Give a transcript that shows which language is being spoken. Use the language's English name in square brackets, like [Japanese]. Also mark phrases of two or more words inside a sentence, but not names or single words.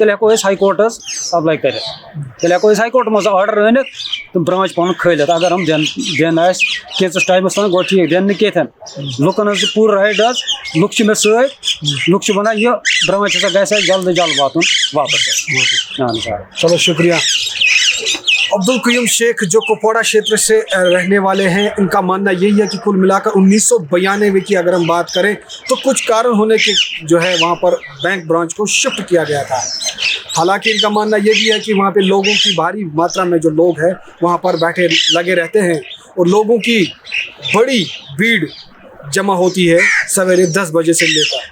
[Kashmiri] تیٚلہِ ہٮ۪کو أسۍ ہاے کورٹ حظ اپلاے کٔرِتھ. تیٚلہِ ہٮ۪کو أسۍ ہاے کورٹہٕ منٛز آرڈر أنِتھ تہٕ برانچ پنُن کھٲلِتھ. اگر یِم دِن آسہِ کینٛژس ٹایمس تام گوٚو ٹھیٖک, دِن نہٕ کینٛہہ. لُکن حظ چھُ پوٗرٕ رایٹ حظ, لُکھ چھِ مےٚ سۭتۍ. لُکھ چھِ ونان یہِ برانچ ہسا گژھِ اَسہِ جلد جلد واتُن واپس حظ. اہن حظ. [Urdu] چلو شکریہ. عبدالقیوم شیخ جو کپواڑہ چھیتر سے رہنے والے ہیں, ان کا ماننا یہی ہے کہ کل ملا کر 1992 کی اگر ہم بات کریں تو کچھ کارن ہونے کے جو ہے وہاں پر بینک برانچ کو شفٹ کیا گیا تھا. حالانکہ ان کا ماننا یہ بھی ہے کہ وہاں پہ لوگوں کی بھاری ماترا میں جو لوگ ہیں وہاں پر بیٹھے لگے رہتے ہیں اور لوگوں کی بڑی بھیڑ جمع ہوتی ہے سویرے 10 بجے سے لے کر.